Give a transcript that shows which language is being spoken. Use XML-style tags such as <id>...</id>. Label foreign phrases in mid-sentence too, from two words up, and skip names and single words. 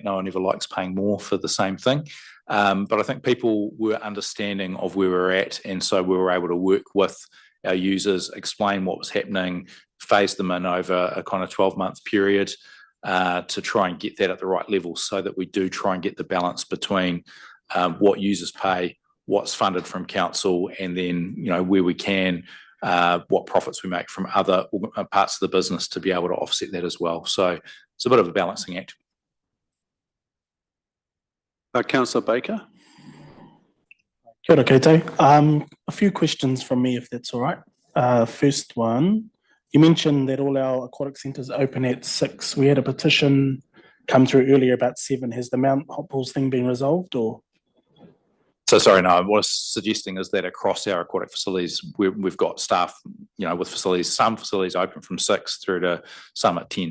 <en>No one ever likes paying more for the same thing. But I think people were understanding of where we're at, and so we were able to work with our users, explain what was happening, phase them in over a kind of 12-month period to try and get that at the right level, so that we do try and get the balance between what users pay, what's funded from council, and then, you know, where we can, what profits we make from other parts of the business to be able to offset that as well. So it's a bit of a balancing act. Councillor Baker.</en> <mi>Kia ora koutou.</mi> <en>A few questions from me, if that's all right. First one, you mentioned that all our aquatic centres open at 6. We had a petition come through earlier about 7. Has the Mount Hot Pools thing been resolved, or? So sorry, no, what I was suggesting is that across our aquatic facilities, we've got staff, you know, with facilities, some facilities open from 6 through to some at 10.</en>